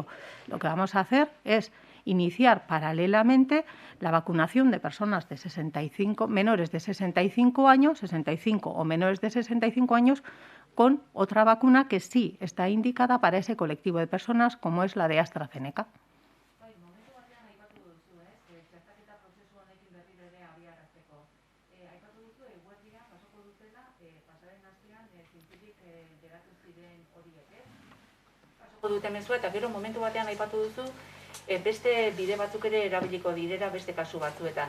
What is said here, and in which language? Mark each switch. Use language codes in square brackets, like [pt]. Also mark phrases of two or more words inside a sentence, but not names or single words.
[es] Lo que vamos a hacer es iniciar paralelamente la vacunación de personas de menores de 65 años, 65 o menores de 65 años, con otra vacuna que sí está indicada para ese colectivo de personas, como es la de AstraZeneca. [eu] Dute mezua, eta gero momentu batean aipatu duzu beste bide batzuk ere erabiliko direla beste kasu batzuetan.